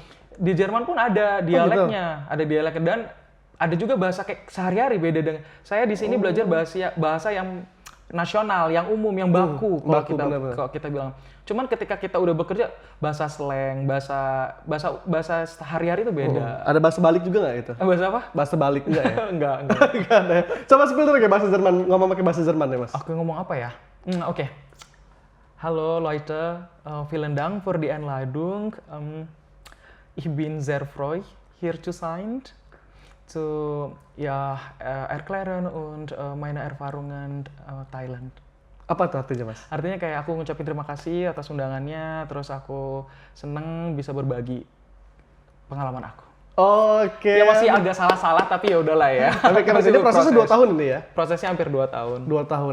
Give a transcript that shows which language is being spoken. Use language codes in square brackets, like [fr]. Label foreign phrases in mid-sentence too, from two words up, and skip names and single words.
[id] Di Jerman pun ada dialeknya, ada dialeknya, dan ada juga bahasa kayak sehari-hari beda dengan saya di sini belajar bahasa yang nasional, yang umum, yang baku kalau kita bilang. Cuman ketika kita udah bekerja, bahasa slang, bahasa hari-hari itu beda. Ada bahasa balik juga nggak itu? Bahasa apa? Bahasa balik enggak ya? Enggak. Enggak ada. Coba spill kayak bahasa Jerman, ngomong pakai bahasa Jerman ya, Mas. Aku ngomong apa ya? Oke. [de] Hallo Leute, vielen Dank für die Einladung. Ich bin sehr froh, hier zu sein, zu erklären und meine Erfahrungen Thailand. [id] Apa tuh artinya, Mas? Artinya kayak aku ngucapin terima kasih atas undangannya, terus aku seneng bisa berbagi pengalaman aku. Oke. Ya masih agak salah-salah, tapi ya udahlah ya. Tapi karena ini prosesnya 2 tahun ini ya? Prosesnya hampir 2 tahun. 2 tahun.